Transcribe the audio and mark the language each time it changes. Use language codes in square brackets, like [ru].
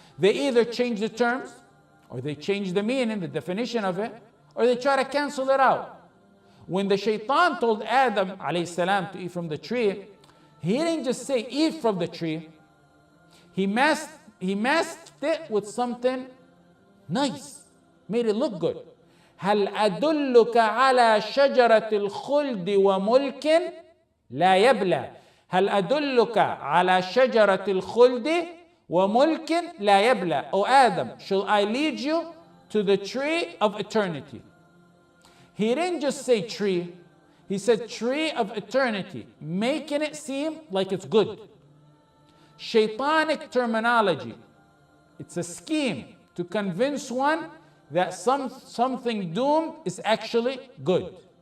[en] They either change the terms, or they change the meaning, the definition of it, or they try to cancel it out. When the Shaytan told Adam alayhi salam to eat from the tree, he didn't just say eat from the tree. He masked it with something nice, made it look good. [ar] هل أدلك على شجرة الخلد وملك لا يبلى. هل أدلك على شجرة الخلد وَمُلْكٍ لَا يَبْلَى. [en] O Adam, shall I lead you to the tree of eternity? He didn't just say tree, he said tree of eternity, making it seem like it's good. Shaytānic terminology, it's a scheme to convince one that something doomed is actually good.